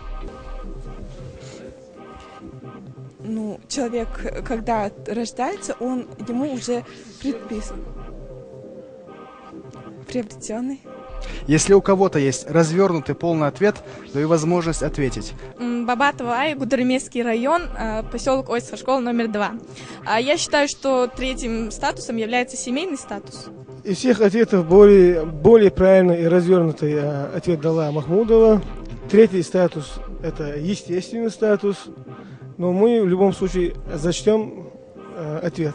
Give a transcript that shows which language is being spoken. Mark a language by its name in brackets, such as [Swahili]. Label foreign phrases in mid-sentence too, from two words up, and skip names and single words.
[Russian] Ну, человек, когда рождается, ему уже предписан. Приобретенный. Если у кого-то есть развернутый полный ответ, то и возможность ответить. Бабатова Ай, Гудермесский район, поселок Ойсова, школа номер 2. Я считаю, что третьим статусом является семейный статус. Из всех ответов более правильный и развернутый ответ дала Махмудова. Третий статус – это естественный статус. Но мы в любом случае зачтем ответ.